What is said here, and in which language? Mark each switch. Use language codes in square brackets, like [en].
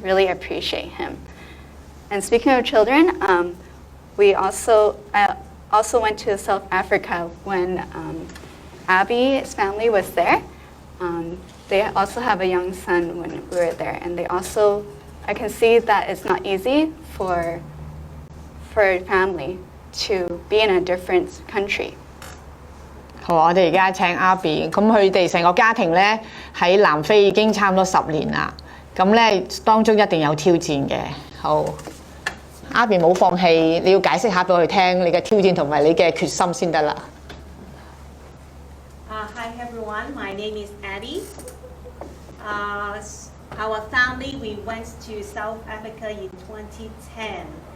[en] Really appreciate him. And speaking of children, I also went to South Africa when Abby's family was there. They also have a young son when we were there, and I can see that it's not easy for a family to be in a different country. [yue] 好，我哋而家請 Abby， 咁佢哋成個家庭咧喺南非已經差唔多10年啦，咁咧當中一定有挑戰嘅。好 ，Abby 冇放棄，你要解釋下俾佢聽你嘅挑戰同埋你嘅決心先得啦。 [en] Hi everyone, my name is Abby. Our family, we went to South Africa in 2010.